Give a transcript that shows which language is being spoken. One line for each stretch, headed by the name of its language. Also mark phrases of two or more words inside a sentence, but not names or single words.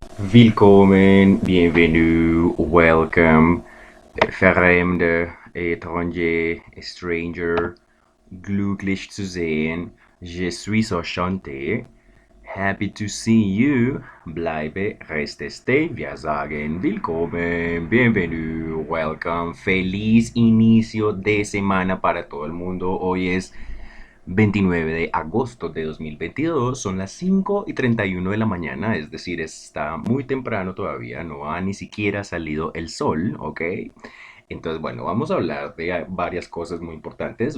English: Willkommen, bienvenue, welcome, Fremde, étranger, stranger,
German: glücklich zu sehen,
French: je suis enchanté,
English: happy to see you,
German: bleibe, reste, stay, wir sagen willkommen, bienvenue, welcome,
Spanish: feliz inicio de semana para todo el mundo. Hoy es 29 de agosto de 2022, son las 5:31 de la mañana, es decir, está muy temprano todavía, no ha ni siquiera salido el sol, ¿ok? Entonces, bueno, vamos a hablar de varias cosas muy importantes.